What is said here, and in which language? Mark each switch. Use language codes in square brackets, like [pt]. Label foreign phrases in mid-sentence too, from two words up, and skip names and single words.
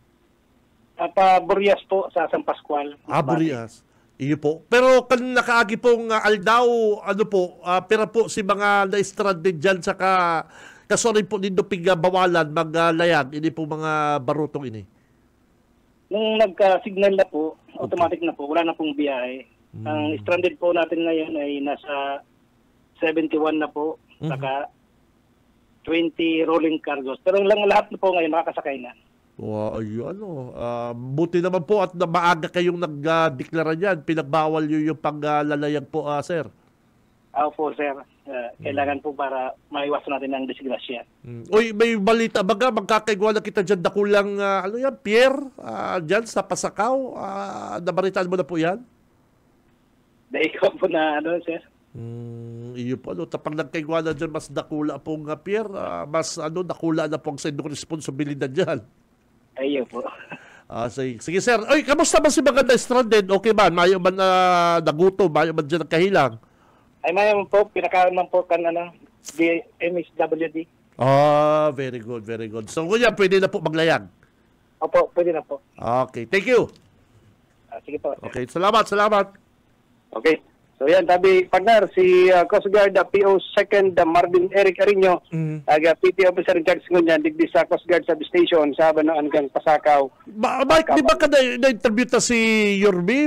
[bik] Burias po sa San Pascual. Burias. Iyo po. Pero kan nakaagi pong aldaw, pera po si mga na-stranded dyan saka kasorin po nindo bawalan maglayag ini po mga barutong ini. [tl] Nung nagka-signal na po, automatic na po, wala na pong biyahe. Ang stranded po natin ngayon ay nasa 71 na po, saka 20 [en] rolling cargos. [tl] Pero lahat na po ngayon makakasakay na. Wow, buti naman po at maaga kayong nagdeklara niyan. Pinagbawal yung paglalayag po, sir. Po, sir. Kailangan po para maiwasan natin ang disgrasya. Uy, [bik] may balita baga, magkakaigwa na kita dyan dakulang, Pierre, dyan sa Pasakaw. Nabaritaan mo na po yan? Ikaw po na, sir? Iyo po, tapang nagkaigwa na dyan, mas dakula pong Pierre, mas dakula na pong sa inyong responsibilidad dyan. [tl] Ayun po. Sige, sir. [bik] Uy, kamusta ba si mga na-stranded? Okay ba? Mayo man naguto? Mayo man dyan nagkahilang? Ay, mayo po. Pinakaroon man po kan MSWD. [en] Very good, very good. So, [tl] kuya, pwede na po maglayag? Opo, pwede na po. [en] Okay, thank you. [tl] Sige po. Okay, salamat. [en] Okay. [bik] So yan, tabi partner, si Coast Guard PO 2nd Marvin Eric Arino, PT [en] Officer in Charge [bik] ngunyan, digdi sa Coast Guard Substation sa Banuan kan Pasakaw. Mike, di ba ka na-interview ta si Yorbi?